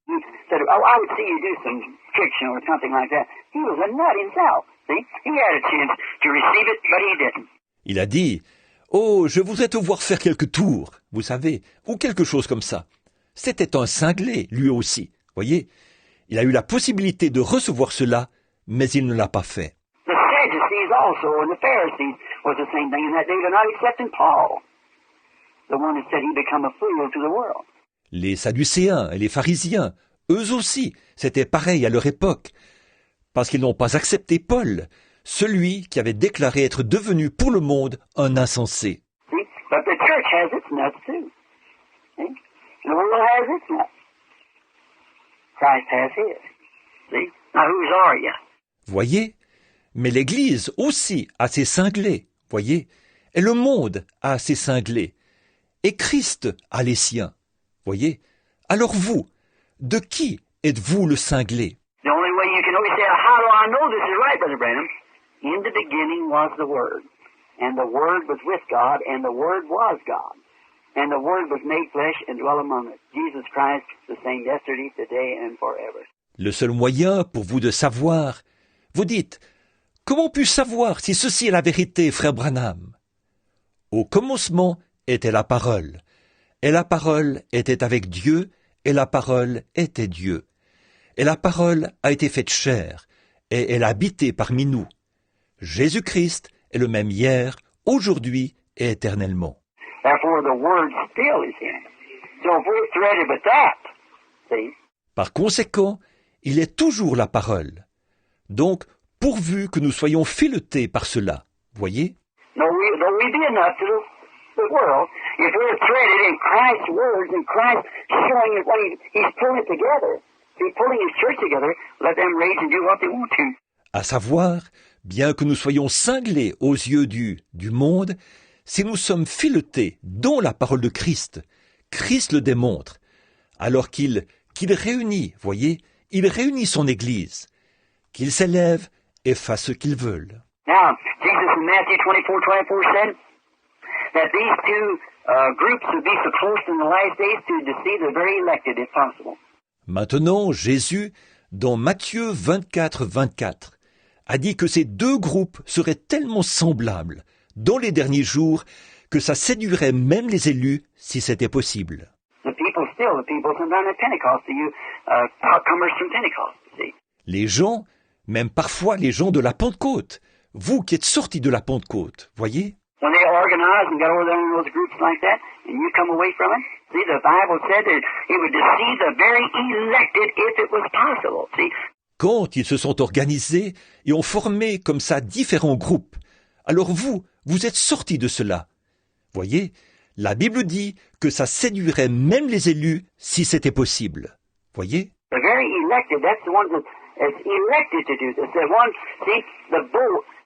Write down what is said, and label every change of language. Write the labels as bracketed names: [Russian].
[English] He said, "Oh, I would see you do some tricks, or something like that." He was a nut himself. See, he had a chance to receive it, but he didn't. [French] Il a dit « Oh, je voudrais te voir faire quelques tours, vous savez, ou quelque chose comme ça. » C'était un cinglé, lui aussi, voyez. Il a eu la possibilité de recevoir cela, mais il ne l'a pas fait. [English] The Sadducees also and the Pharisees was the same thing in that they were not accepting Paul, the one that said he become a fool to the world. [French] Les Sadducéens et les pharisiens, eux aussi, c'était pareil à leur époque, parce qu'ils n'ont pas accepté Paul, celui qui avait déclaré être devenu pour le monde un insensé. [English] See? But the church has its nuts too. See? The world has its nuts. Christ has his. See? Now whose are you? [French] Voyez? Mais l'Église aussi a ses cinglés, voyez? Et le monde a ses cinglés. Et Christ a les siens, voyez? Alors vous, de qui êtes-vous le cinglé? [English] The only way you can always say, how do I know this is right, Brother Branham? In the beginning was the Word. And the Word was with God, and the Word was God. And the Word was made flesh and dwelt among us. Jesus Christ, the same yesterday, today, and forever. [French] Le seul moyen pour vous de savoir, vous dites, comment puis-je savoir si ceci est la vérité, frère Branham? Au commencement était la parole, et la parole était avec Dieu, et la parole était Dieu. Et la parole a été faite chair, et elle a habité parmi nous. Jésus-Christ est le même hier, aujourd'hui et éternellement. [English] Therefore, the Word still is in it. So if we're threaded with that, see, [French] Par conséquent, il est toujours la parole. Donc, pourvu que nous soyons filetés par cela, voyez? [English] though we be enough to the world, if we're threaded in Christ's words and Christ showing it what he's pulling it together, he's pulling his church together, let them rage and do what they want to. [French] À savoir, bien que nous soyons cinglés aux yeux du monde, si nous sommes filetés dans la parole de Christ, Christ le démontre, alors qu'il réunit, voyez, il réunit son Église, qu'il s'élève et fasse ce qu'il veut. [English] Now, Jesus in Matthew 24:24 said that these two groups would be so close in the last days to deceive the very elected, if possible. [French] Maintenant, Jésus, dans Matthieu 24:24, a dit que ces deux groupes seraient tellement semblables dans les derniers jours que ça séduirait même les élus si c'était possible. [English] The people sometimes at Pentecost, comers from Pentecost, see. [French] Les gens, même parfois les gens de la Pentecôte, vous qui êtes sortis de la Pentecôte, voyez? [English] When they organized and got over there in those groups like that, and you come away from it, see, the Bible said that it would deceive the very elected if it was possible, see. [French] Quand ils se sont organisés et ont formé comme ça différents groupes, alors vous êtes sortis de cela. Voyez, la Bible dit que ça séduirait même les élus si c'était possible. Voyez? [English] The very elected, that's the ones that is elected to do this. The one, see, the bull.